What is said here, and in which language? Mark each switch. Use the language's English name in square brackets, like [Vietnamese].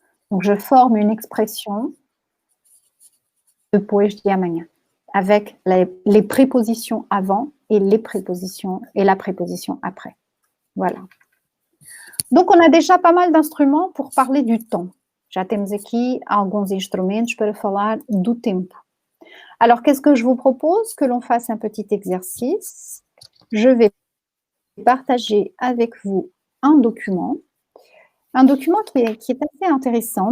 [French] Donc, je forme une expression [Portuguese] depois de amanhã [French] avec les prépositions avant et la préposition après. Voilà. Donc, on a déjà pas mal d'instruments pour parler du temps. [Portuguese] Já temos aqui alguns instrumentos para falar do tempo. [French] Alors, qu'est-ce que je vous propose? Que l'on fasse un petit exercice. Je vais partager avec vous un document qui est assez intéressant.